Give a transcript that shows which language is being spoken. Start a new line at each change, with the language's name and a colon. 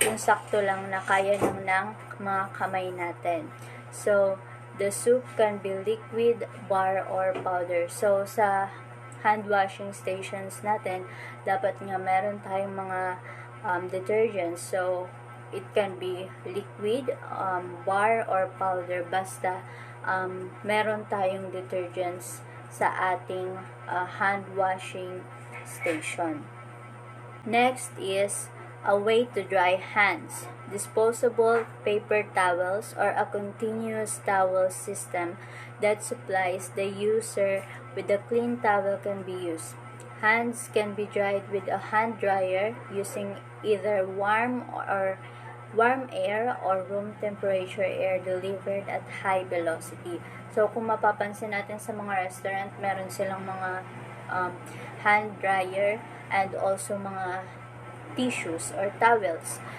Filipino: Yung sakto lang na kaya ng mga kamay natin.
English: So, the soup can be liquid, bar, or powder.
Filipino: So, sa hand washing stations natin, dapat nga meron tayong mga detergents.
English: So, it can be liquid, bar, or powder.
Filipino: Basta meron tayong detergents sa ating hand washing station.
English: Next is a way to dry hands. Disposable paper towels or a continuous towel system that supplies the user with a clean towel can be used. Hands can be dried with a hand dryer using either warm air or room temperature air delivered at high velocity.
Filipino: So, kung mapapansin natin sa mga restaurant, meron silang mga hand dryer and also mga tissues or towels.